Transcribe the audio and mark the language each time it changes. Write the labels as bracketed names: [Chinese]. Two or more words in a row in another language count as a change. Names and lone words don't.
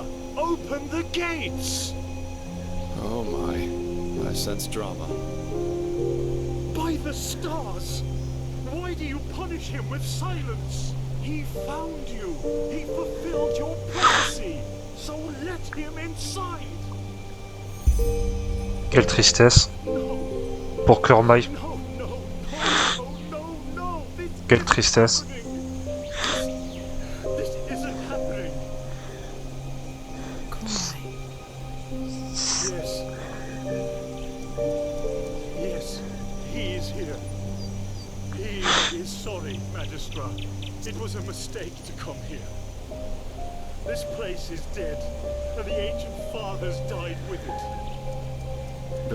[English] Open the gates. Oh my. I sense drama. By the stars! Why do you punish him with silence? He found you. He fulfilled your prophecy. So let him inside. [French] Quelle tristesse. [English] No, [French] Pour Kurmai. [English] no, no, no, no, no, no. [French] Quelle tristesse. [English] This isn't happening. Kurmai. Yes. Yes, he is here. He is sorry, Magistra. It was a mistake to come here. This place is dead, and the ancient fathers died with it.